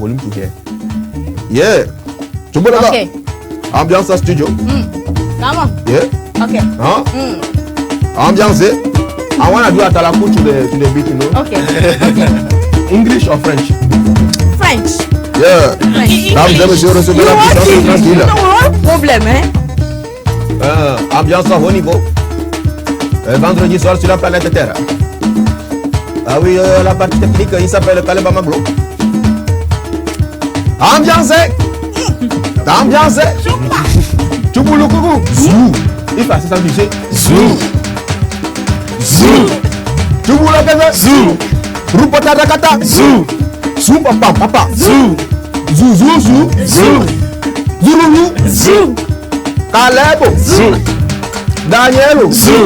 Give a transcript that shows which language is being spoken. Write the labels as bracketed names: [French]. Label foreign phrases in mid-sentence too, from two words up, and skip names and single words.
[English] Yeah. Okay. [French] Ambiance studio. [English] Come on. Yeah. Okay. Huh? Ambiance. I wanna do Atalaku to the beat, you know. Okay. English or French? French. Yeah. French. [French] Recevoir la puissance du tranquille. No problème, hein. Ambiance au niveau. Vendredi soir sur la planète Terre. Ah oui, la partie technique, il s'appelle Caleb Amaglo. Ambiance. Tchoubouloukougou. Zou. Il fait ça, tu sais. Zou. Tchoubouloukougou. Zou. Rupotarakata. Zou. Zou papa. Zou. Zou. Zouloulou. Zou. Caleb. Zou. Daniel. Zou.